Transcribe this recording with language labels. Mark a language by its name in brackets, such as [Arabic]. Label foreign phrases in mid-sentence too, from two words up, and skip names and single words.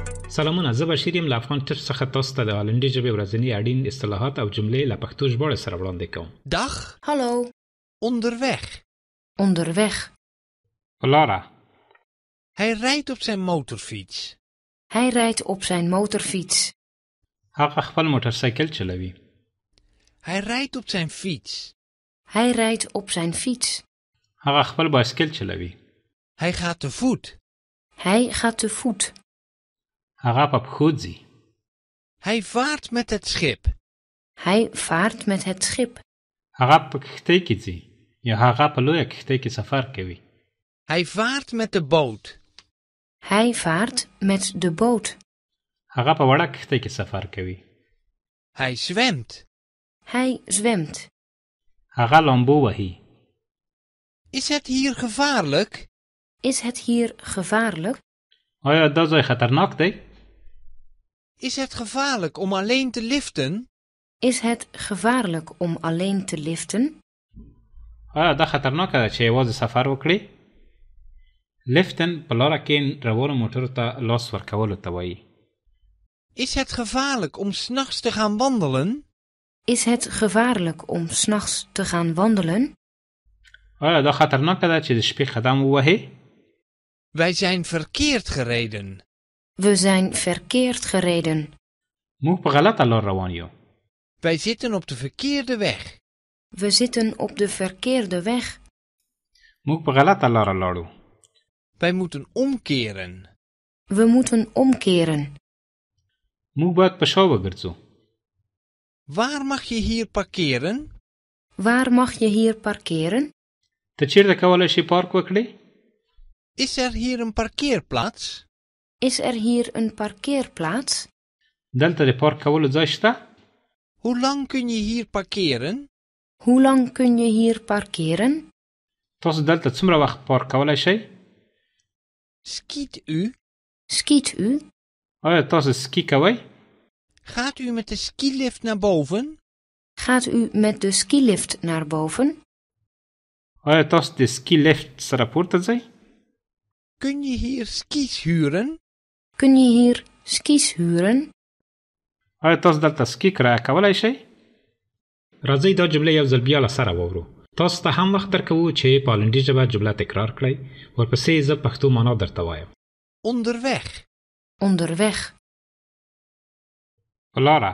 [Pashto] سلامونه، زه بشیر یم له افغان ټچ څخه تاسو ته د هالندي ژبې ورځني اړین اصطلاحات او جملې له پښتو ژباړې سره وړاندې کوم. [Dutch] Dag, Hallo, onderweg. onderweg. [Pashto] په لاره. [Dutch] Hij rijdt op zijn motorfiets. Hij rijdt op zijn motorfiets. [Pashto] هغه خپل موټرسایکل چلوي. [Dutch] Hij rijdt op zijn fiets. Hij rijdt op zijn fiets. [Pashto] هغه خپل بایسکل چلوي. [Dutch] Hij gaat te voet. Hij gaat te voet. [Pashto] هغه په پښو ځي. [Dutch] Hij vaart met het schip. Hij vaart met het schip. [Pashto] هغه په کښتۍ کې ځي یا هغه په لویه کښتۍ کې سفر کوي. [Dutch] Hij vaart met de boot. Hij vaart met de boot. [Pashto] هغه په وړه کښتۍ کې سفر کوي. [Dutch] Hij zwemt. Hij zwemt. [Pashto] هغه لامبو وهي. [Dutch] Is het hier gevaarlijk? Is het hier gevaarlijk? [Pashto] آیا دا ځای خطرناک دی؟ [Dutch] Is het gevaarlijk om alleen te liften? Is het gevaarlijk om alleen te liften? [Pashto] آیا دا خطرناکه ده چې یوازې سفر وکړي؟ لفټن په لاره کې روانو موټرو ته لاس ورکولو ته وایي. [Dutch] Is het gevaarlijk om 's nachts te gaan wandelen? Is het gevaarlijk om 's nachts te gaan wandelen? [Pashto] آیا دا خطرناکه ده چې د شپې قدم ووهې؟ [Dutch] Wij zijn verkeerd gereden. We zijn verkeerd gereden. [Pashto] موږ په غلطه لار روان یو. [Dutch] Wij zitten op de verkeerde weg. We zitten op de verkeerde weg. [Pashto] موږ په غلطه لار لاړو. [Dutch] Wij moeten omkeren. We moeten omkeren. [Pashto] موږ باید په شا وګرځو. [Dutch] Waar mag je hier parkeren? Waar mag je hier parkeren? [Pashto] ته چیرته کولی شې پارک وکړې؟ [Dutch] Is er hier een parkeerplaats? Is er hier een parkeerplaats? [Pashto] دلته د پارک کولو ځای شته؟ [Dutch] Hoe lang kun je hier parkeren? Hoe lang kun je hier parkeren? [Pashto] تاسو دلته څومره وخت پارک کولی شئ؟ [Dutch] Skiet u? Skiet u? [Pashto] آیا تاسو سکی کوئ؟ [Dutch] Gaat u met de skilift naar boven? Gaat u met de skilift naar boven? [Pashto] آیا تاسو د سکی لفت سره پورته ځئ؟ [Dutch] Kun je hier skis huren? Kun je hier skis huren? [Pashto] آیا تاسو دلته سکی کرایه کولی شئ؟ راځئ دا جمله یو ځل بیا له سره واورو. تاسو ته هم وخت درکوو چې په هالندي ژبه جمله تکرار کړئ. ورپسې زه پښتو معنا درته وایم. [Dutch] Onderweg. Onderweg. [Pashto] په لاره.